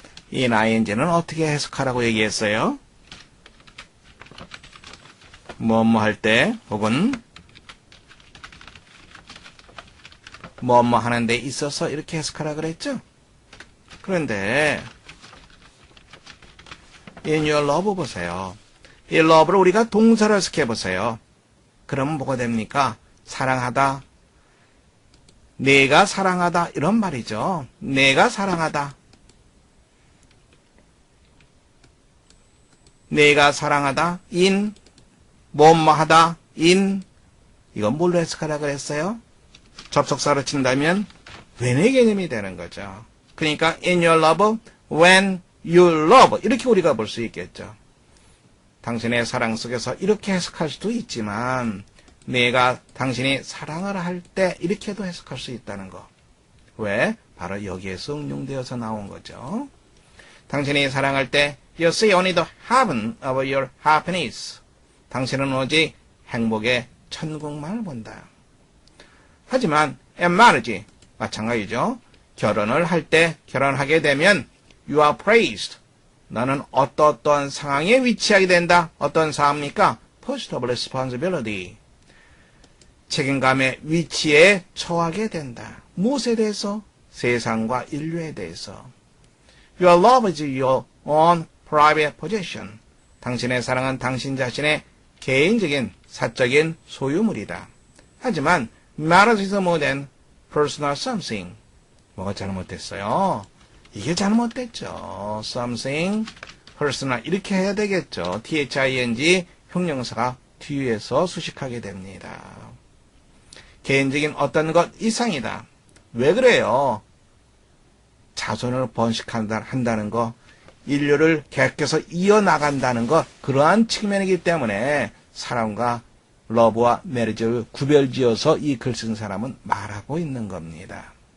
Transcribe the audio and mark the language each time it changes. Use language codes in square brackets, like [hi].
[ko] 이 ing는 어떻게 해석하라고 얘기했어요? 뭐뭐 할 때 혹은 뭐뭐 하는 데 있어서 이렇게 해석하라 그랬죠? 그런데 [en] in your love [ko] 보세요. 이 love를 우리가 동사로 해석해 보세요. 그러면 뭐가 됩니까? 사랑하다. 내가 사랑하다 이런 말이죠. 내가 사랑하다. 내가 사랑하다 in 뭐뭐 하다 in, 이건 뭘로 해석하라 그랬어요? 접속사로 친다면 when의 개념이 되는 거죠. [en] 그러니까 in your love, when you love [ko] 이렇게 우리가 볼 수 있겠죠. 당신의 사랑 속에서 이렇게 해석할 수도 있지만 내가 당신이 사랑을 할 때 이렇게도 해석할 수 있다는 거. 왜? 바로 여기에서 응용되어서 나온 거죠. 당신이 사랑할 때 [en] you see only the heaven of your happiness. [ko] 당신은 오직 행복의 천국만을 본다. 하지만 [en] in marriage [ko] 마찬가지죠. 결혼을 할 때 결혼하게 되면 [en] you are praised. [ko] 나는 어떤 상황에 위치하게 된다. 어떤 상황입니까? [en] post of responsibility. [ko] 책임감의 위치에 처하게 된다. 무엇에 대해서? 세상과 인류에 대해서. [en] Your love is your own private possession. [ko] 당신의 사랑은 당신 자신의 개인적인 사적인 소유물이다. [en] 하지만 marriage is more than personal something. [ko] 뭐가 잘못됐어요? 이게 잘못됐죠. something, personal 이렇게 해야 되겠죠. thing 형용사가 뒤에서 수식하게 됩니다. 개인적인 어떤 것 이상이다. 왜 그래요? 자손을 번식한다는 거, 인류를 계속해서 이어나간다는 것, 그러한 측면이기 때문에 사랑과 러브와 메리지를 구별지어서 이 글 쓴 사람은 말하고 있는 겁니다.